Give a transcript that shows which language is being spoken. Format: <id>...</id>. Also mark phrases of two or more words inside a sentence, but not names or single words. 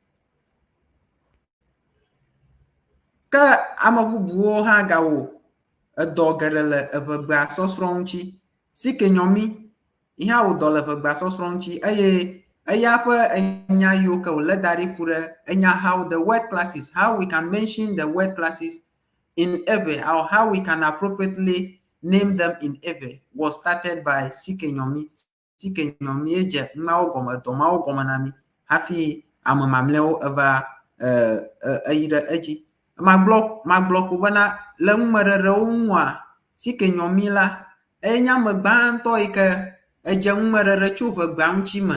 <ee>Ke ame bubuwo hã gawɔ edɔ geɖe le eʋegbea sɔsrɔ̃ ŋuti. Sike Nyɔmi ya wò dɔ le ʋegbea sɔsrɔ̃ ŋuti eye eya ƒe enya yiwo ke wòle da ɖi ku ɖe enya</ee> <en>how the word classes, how we can mention the word classes in Ewe or how we can appropriately name them in Ewe was started by Sike Nyɔmi.</en> <ee>Sike Nyɔmi edze numawo gɔme dɔ mawo gɔme na mi hafi ame mamlɛwo eva eyi ɖe edzi. Magblɔ ko bena le ŋumeɖeɖewo ŋua Sike Nyɔmi la enye ame gbãtɔ yi ke edze ŋumeɖeɖe tso ʋegbea ŋuti me.</ee>